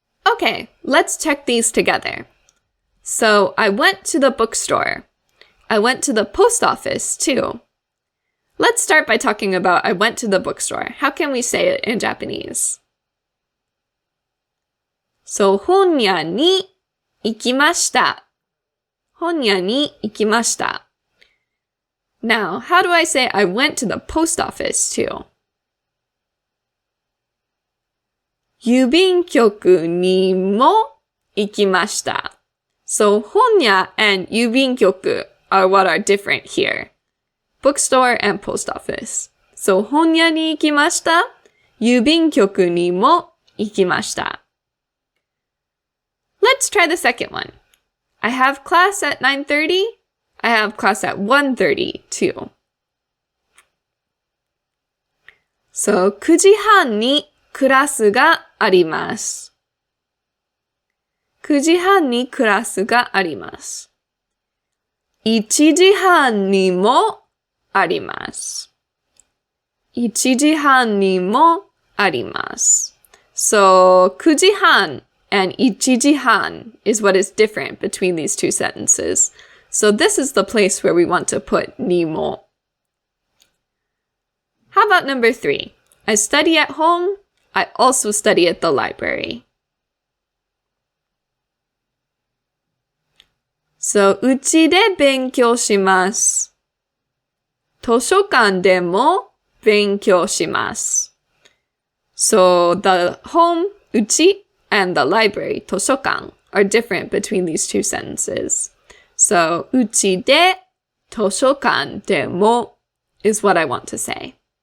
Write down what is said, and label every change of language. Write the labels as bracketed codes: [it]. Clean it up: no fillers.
[en] Okay, let's check these together. So I went to the bookstore. I went to the post office too. Let's start by talking about I went to the bookstore. How can we say it in Japanese? [ja] So 本屋に行きました. 本屋に行きました. [en] Now, how do I say I went to the post office too? [ja] 郵便局にも行きました. [en] So 本屋 and 郵便局 are what are different here. Bookstore and post office. [ja] So 本屋に行きました.郵便局にも行きました. [en] Let's try the second one. I have class at 9:30. I have class at 1:30 too. [ja] So 9時半にクラスがあります. 9時半にクラスがあります. 1時半にもあります. 1時半にもあります. [en] So 9時半 and 1時半 is what is different between these two sentences. So this is the place where we want to put にも. How about number 3? I study at home. I also study at the library. [ja] So うちで勉強します.図書館でも勉強します. [en] So the home, うち, and the library, 図書館, are different between these two sentences. So [ja] うちで図書館でも [en] is what I want to say.